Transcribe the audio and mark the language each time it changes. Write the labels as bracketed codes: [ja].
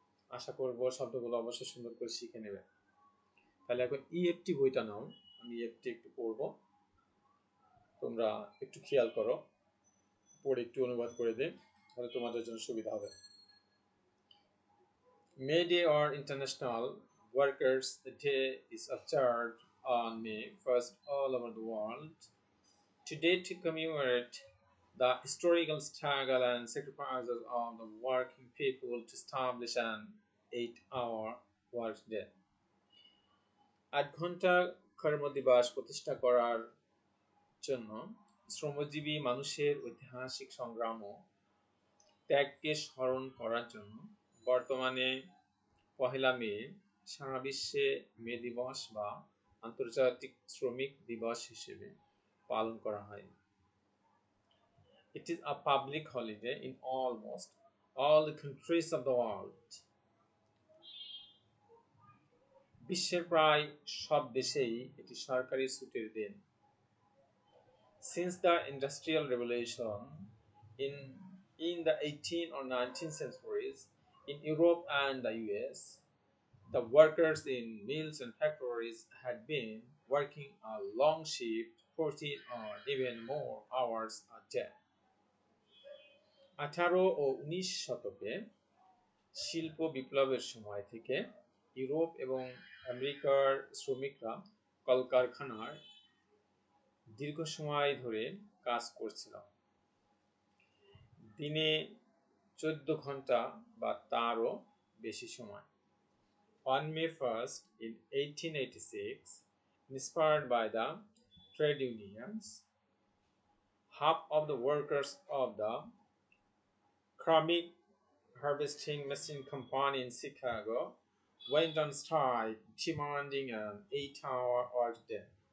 [bn] আশা করব শব্দগুলো অবশ্যই সুন্দর করে শিখে নেবে। তাহলে এখন ইএফটি বইটা নাও, আমি ইএফটি একটু পড়বো, তোমরা একটু খেয়াল করো। পড়ে একটু অনুবাদ করে দেই, তাহলে তোমাদের জন্য সুবিধা হবে। [en] May Day or International Workers' Day is observed on May 1st all over the world. Today, to commemorate the historical struggle and sacrifices of the working people to establish an 8-hour workday. [bn] 8 ঘন্টা কর্মদিবস প্রতিষ্ঠা করার জন্য শ্রমজীবী মানুষের ঐতিহাসিক সংগ্রাম ও ত্যাগকে স্মরণ করার জন্য বর্তমানে 1 মে সারা বিশ্বে মে দিবস বা আন্তর্জাতিক শ্রমিক দিবস হিসেবে পালন করা হয়। [en] It is a public holiday in almost all the countries of the world. [bn] বিশ্বের প্রায় সব দেশেই এটি সরকারি ছুটির দিন। [en] Since the Industrial Revolution in the 18th or 19th centuries in Europe and the US, the workers in mills and factories had been working a long shift, 14 or even more hours a day. [bn] 18 ও 19 শতকে শিল্প বিপ্লবের সময় থেকে Europe এবং আমেরিকার শ্রমিকরা কলকারখানায় দীর্ঘ সময় ধরে কাজ করছিল, দিনে 14 ঘন্টা বা তারও বেশি সময়। [en] On May 1st in 1886, inspired by the trade unions, half of the workers of the Chronic Harvesting Machine Company in Chicago went on strike, demanding an 8-hour workday.